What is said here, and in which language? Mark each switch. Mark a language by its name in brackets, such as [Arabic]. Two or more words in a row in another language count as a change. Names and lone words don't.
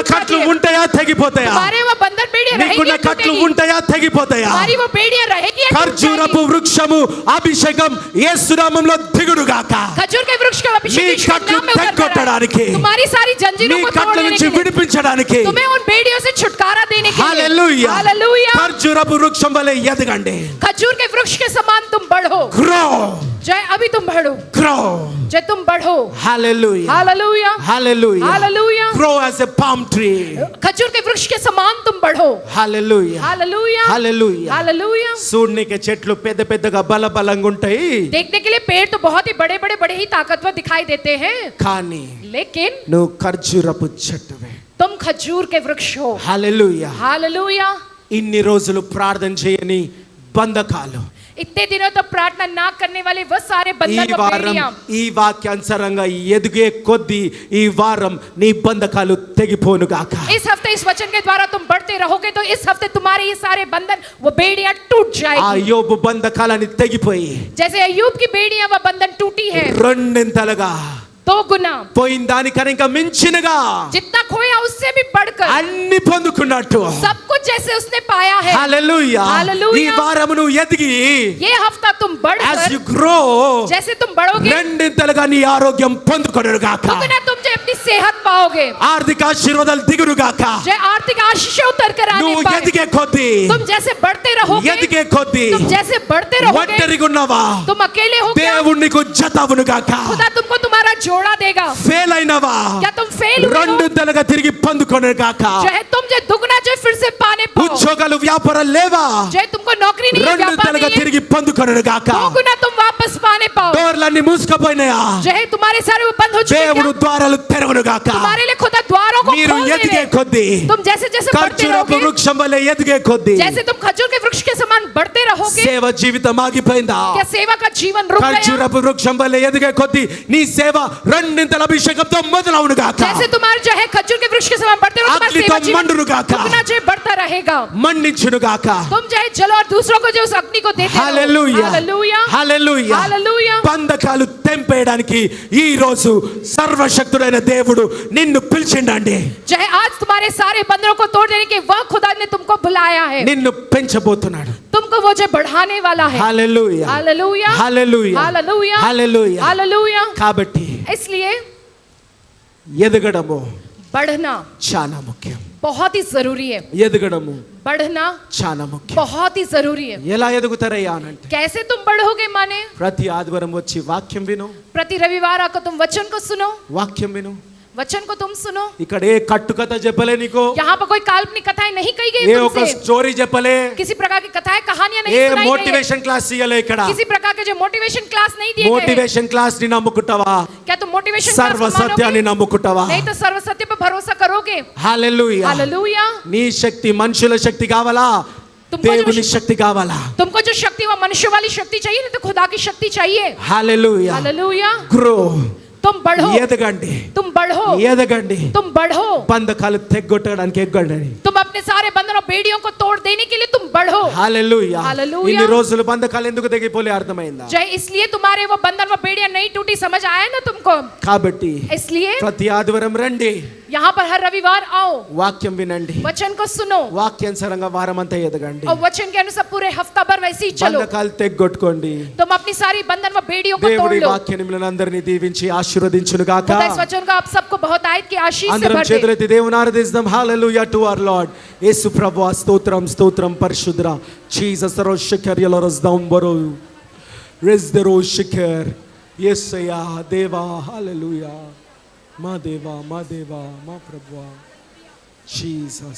[Hindi] टूट जाती [Telugu] కట్లు [Hindi] है, [Telugu] ఉంటాయా తెగిపోతాయా? [Hindi] तुम्हारे वो बंधन बेड़ियां रहेगी [Telugu] నీకున్న [Hindi] या [Telugu] కట్లు [Hindi] टूटेगी, [Telugu] ఉంటాయా తెగిపోతాయా? [Hindi] तुम्हारी वो बेड़ियां रहेगी या टूट [Telugu] ఖర్జూరపు [Hindi] जाएगी. [Telugu] వృక్షము అభిషేకం యేసు నామములో దిగుడుగాక. [Hindi] खजूर के वृक्ष का अभिषेक [Telugu] నీ [Hindi] यीशु के [Telugu] కట్లు [Hindi] नाम में उतर कर [Telugu] తెగ్గొట్టడానికి, [Hindi] आए. तुम्हारी सारी [Telugu] నీ [Hindi] जंजीरों को [Telugu] కట్ల [Hindi] तोड़ने [Telugu] నుంచి [Hindi] के लिए, [Telugu] విడిపించడానికి [Hindi] तुम्हें उन बेड़ियों से छुटकारा देने के लिए. [Telugu] హల్లెలూయా. [Hindi] हालेलुया. [Telugu] ఖర్జూరపు వృక్షం వలె ఎదగండి. [Hindi] खजूर के वृक्ष के समान तुम बढ़ो. గ్రో जय अभी तुम बढ़ो, గ్రో. जय तुम बढ़ो. [Telugu] హల్లెలూయా, [Hindi] हालेलुया, [Telugu] హల్లెలూయా. [Hindi] हालेलुया. [English] grow as a palm tree. [Hindi] खजूर के वृक्ष के समान तुम बढ़ो. [Telugu] హల్లెలూయా, [Hindi] हालेलुया, [Telugu] హల్లెలూయా. [Hindi] हालेलुया. [Telugu] చూడనీకి చెట్లు పెద్ద పెద్దగా బలంగా ఉంటాయి, [Hindi] देखने के लिए पेड़ तो बहुत ही बड़े बड़े बड़े ही ताकतवर दिखाई देते हैं, [Telugu] కానీ [Hindi] लेकिन [Telugu] నువ్వు ఖర్జూరపు చెట్టువే. [Hindi] तुम खजूर के वृक्ष हो. [Telugu] హల్లెలూయా. [Hindi] हालेलुया. [Telugu] ఇన్ని రోజులు ప్రార్థన చేయని బంధకాలు, [Hindi] इतने दिनों तक प्रार्थना ना करने वाले वो सारे [Telugu] ఈ [Hindi] बंधन व [Telugu] వారం [Hindi] बेड़ियां, [Telugu] ఈ వాక్యానుసారంగా ఎదిగే కొద్దీ ఈ వారం నీ బంధకాలు తెగిపోను గాక. [Hindi] इस हफ्ते इस वचन के द्वारा तुम बढ़ते रहोगे तो इस हफ्ते तुम्हारे ये सारे बंधन वो बेड़ियां टूट [Telugu] ఆ [Hindi] जाएगी. [Telugu] యోబు బంధకాలని తెగిపోయి [Hindi] जैसे अय्यूब की बेड़ियां व बंधन टूटी है, [Telugu] రెండింతలుగా [Hindi] 2 गुना [Telugu] పోయిన దానికన్నా ఇంకా మించినగా [Hindi] जितना खोया उससे भी बढ़कर [Telugu] అన్ని పొందుకున్నట్టు. [Hindi] सब कुछ जैसे उसने पाया है. [Telugu] హల్లెలూయా. హల్లెలూయా. ఈ వారము నువ్వు ఎదిగి [Hindi] ये हफ्ता तुम as बढ़कर [English] you grow [Hindi] जैसे तुम बढ़ोगे [Telugu] రెండింతలుగా నీ ఆరోగ్యం పొందుకొనును గాక. [Hindi] दुगना तुम जो अपनी सेहत पाओगे, [Telugu] ఆర్థిక ఆశీర్వాదాలు దిగును గాక. [Hindi] जो आर्थिक आशीष उतर कर आने [Telugu] నువ్వు [Hindi] पाए. [Telugu] ఎదిగే కొద్దీ [Hindi] तुम जैसे बढ़ते रहोगे, [Telugu] ఎదిగే కొద్దీ [Hindi] तुम जैसे बढ़ते रहोगे, [Telugu] ఒంటరిగా ఉన్నావా, [Hindi] तुम अकेले हो क्या? [Telugu] దేవుడు నీకు జతవును గాక. [Hindi] खुदा तुमको तुम्हारा जोड़ा देगा. [Telugu] ఫెయిల్ అయినవా, [Hindi] क्या तुम फेल हुए हो? [Telugu] రెండింతలుగా తిరిగి పొందుకొనును గాక. [Hindi] जो है तुम जो दुगना जो फिर से पाने पाओ, [Telugu] ఉద్యోగాలు వ్యాపారాలు లేవా, [Hindi] जो है तुमको नौकरी नहीं है, व्यापार [Telugu] రెండింతలుగా [Hindi] नहीं है, [Telugu] తిరిగి పొందుకొనును గాక. [Hindi] दुगना तुम वापस पाने पाओ. [Telugu] డోర్లన్నీ మూసుకుపోయినాయా, [Hindi] जो है तुम्हारे सारे वो बंद हो चुके हैं [Telugu] దేవుడు [Hindi] क्या? [Telugu] ద్వారాలు తెరవును గాక. [Hindi] तुम्हारे लिए खुदा द्वारों को [Telugu] మీరు [Hindi] खोल [Telugu] ఎదిగే [Hindi] देवे. [Telugu] కొద్దీ [Hindi] तुम जैसे जैसे बढ़ते [Telugu] ఖర్జూరపు [Hindi] रहोगे, [Telugu] వృక్షం వలె ఎదిగే కొద్దీ [Hindi] जैसे तुम खजूर के वृक्ष के समान बढ़ते रहोगे, [Telugu] సేవ జీవితం ఆగిపోయిందా? [Hindi] क्या सेवा का जीवन रुक गया? [Telugu] ఖర్జూరపు వృక్షం వలె ఎదిగే కొద్దీ నీ సేవ రెండింతల అభిషేకంతో మొదలవును గాక. [Hindi] जैसे तुम्हारे जो है खजूर के वृक्ष के समान बढ़ते रहो, तुम्हारा [Telugu] అగ్నితో [Hindi] सेवा जीवन [Telugu] మండును గాక. [Hindi] दुगना जो है बढ़ता रहेगा. [Telugu] మండించును గాక. [Hindi] तुम जो है चलो और दूसरों को जो उस अग्नि को देते रहो. [Telugu] హల్లెలూయా. [Hindi] हालेलूया. [Telugu] హల్లెలూయా. [Hindi] हालेलूया. [Telugu] బంధకాలు తెంపేయడానికి ఈ రోజు సర్వశక్తుడైన దేవుడు నిన్ను పిలిచిండండి. [Hindi] जो है आज तुम्हारे सारे बंधनों को तोड़ देने के वह खुदा ने तुमको बुलाया है. [Telugu] నిన్ను పెంచబోతున్నాడు. [Hindi] तुमको वो जो बढ़ाने वाला है. [Telugu] హల్లెలూయా. [Hindi] हालेलूया. [Telugu] హల్లెలూయా. [Hindi] हालेलूया. [Telugu] హల్లెలూయా. [Hindi] हालेलूया. [Telugu] కాబట్టి [Hindi] इसलिए [Telugu] ఎదగడము [Hindi] बढ़ना [Telugu] చాలా ముఖ్యం. [Hindi] बहुत ही जरूरी है. [Telugu] ఎదగడము [Hindi] बढ़ना [Telugu] చాలా ముఖ్యం. [Hindi] बहुत ही जरूरी है. [Telugu] ఎలా ఎదుగుతారయ్యా అనంటే [Hindi] कैसे तुम बढ़ोगे माने? [Telugu] ప్రతి ఆదివారం వచ్చి వాక్యం విను, [Hindi] प्रति रविवार आकर तुम वचन को सुनो, [Telugu] వాక్యం విను. [Hindi] वचन को तुम सुनो. [Telugu] ఇక్కడ ఏ కట్టుకథ చెప్పలే నీకు, [Hindi] यहाँ पर कोई काल्पनिक कथाएं नहीं कही गई [Telugu] ఏ ఒక [Hindi] तुमसे. [Telugu] స్టోరీ చెప్పలే, [Hindi] किसी प्रकार की कथाएं कहानियां [Telugu] ఏ [Hindi] नहीं सुनाई गई. [English] motivation class [Telugu] ఇయ్యలే. ఇక్కడ [Hindi] किसी प्रकार के जो [English] motivation class [Hindi] नहीं दिए गए. [English] motivation class [Telugu] ని నమ్ముకుంటావా, [Hindi] क्या तुम मोटिवेशन [Telugu] సర్వ సత్యాన్ని నమ్ముకుంటావా? [Hindi] नहीं तो सर्व सत्य पर भरोसा करोगे. [Telugu] హల్లెలూయా. [Hindi] हालेलूया. [Telugu] నీ శక్తి మనుషుల శక్తి కావాలా, [Hindi] तुमको [Telugu] దేవుని [Hindi] जो [Telugu] శక్తి కావాలా? [Hindi] तुमको जो शक्ति वो मनुष्य वाली शक्ति चाहिए, नहीं तो खुदा की शक्ति चाहिए. [Telugu] హల్లెలూయా. [Hindi] हालेलूया. గ్రో, तुम बढ़ो, [Telugu] ఎదగండి, [Hindi] तुम बढ़ो, [Telugu] ఎదగండి. [Hindi] तुम बढ़ो. [Telugu] బంధకాలు తెగ్గొట్టడానికి ఎగ్గండి. [Hindi] तुम अपने सारे बंधनों बेड़ियों को तोड़ देने के लिए तुम बढ़ो. [Telugu] హల్లెలూయా. హల్లెలూయా. ఇన్ని రోజులు బంధకాలు ఎందుకు తెగిపోలే అర్థమైందా? [Hindi] जय इसलिए तुम्हारे वो बंधन वो बेड़ियां नहीं टूटी, समझ आया ना तुमको? [Telugu] కాబట్టి [Hindi] इसलिए [Telugu] ప్రతి ఆదివారం రండి, [Hindi] यहाँ पर हर रविवार आओ, [Telugu] వాక్యం వినండి, [Hindi] वचन को सुनो [Telugu] వాక్యానుసారంగా వారం అంతా ఎదగండి. [Hindi] और वचन के अनुसार पूरे हफ्ता भर वैसे ही चलो. [Telugu] బంధకాలు తెగ్గొట్టుకోండి. [Hindi] तुम अपनी सारी बंधन व बेड़ियों को तोड़ [Telugu] దేవుడి [Hindi] लो. [Telugu] వాక్యాన్ని మిమ్మల్ని అందరినీ దీవించి ఆశీర్వదించును గాక. [Hindi] खुदा इस वचन को आप सबको बहुत आयत की आशीष से [Telugu] అందరం [Hindi] भर दे. [Telugu] చేతులెత్తి దేవుని ఆరాధిద్దాం. [English] hallelujah to our Lord [Telugu] యేసు ప్రభువా. స్తోత్రం స్తోత్రం పరిశుద్ధ జీసస్ రోషకర్ యలరస్దాం బరో రెజ్దరో షికర్ యేసయ్యా దేవా. హల్లెలూయా. మా దేవా, మా దేవా, మా ప్రభువా జీసస్.